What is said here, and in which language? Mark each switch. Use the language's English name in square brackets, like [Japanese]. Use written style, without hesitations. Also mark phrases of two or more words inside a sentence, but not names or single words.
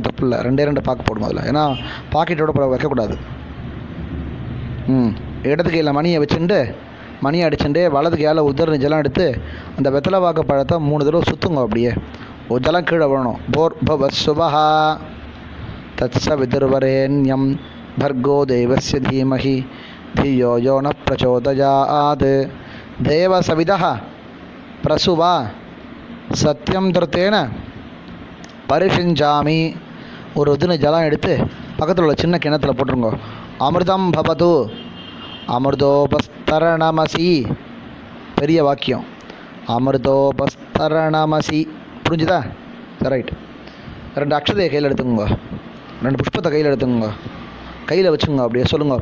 [Tamil] தப்பு இல்லை. 2 பாக்கு போடுங்க அதில். ஏன்னா பாக்கெட்டோட வைக்கக்கூடாது. இடது கையில் மணியை வச்சுட்டு மணியை அடிச்சுட்டு வலது கையால் உதரணி ஜலம் எடுத்து அந்த வெத்தலை வாக்கு பழத்தை 3 தடவை சுற்றுங்க. அப்படியே ஒரு ஜலம் கீழே விடணும். [Sanskrit] भूर्भव सुवः तत्स वितुर्वरेण्यम् भर्गो देवस्य धीमहि धियो यो न प्रचोदयात् देवसविदः प्रसुवा सत्यम धृतेन परिषिञ्जामि. [Tamil] ஒரு உதின ஜலம் எடுத்து பக்கத்தில் உள்ள சின்ன கிணத்துல போட்டுருங்க. [Sanskrit] अमृतं भवतु अमृतोपस्तरणमसि. [Tamil] பெரிய வாக்கியம். அமிர்தோபஸ்தரணமசி. புரிஞ்சுதா? ரைட். 2 அக்ஷதையை கையில் எடுத்துக்கோங்க. 2 புஷ்பத்தை கையில் எடுத்துக்கோங்க. கையில் வச்சுங்க. அப்படியே சொல்லுங்கள்.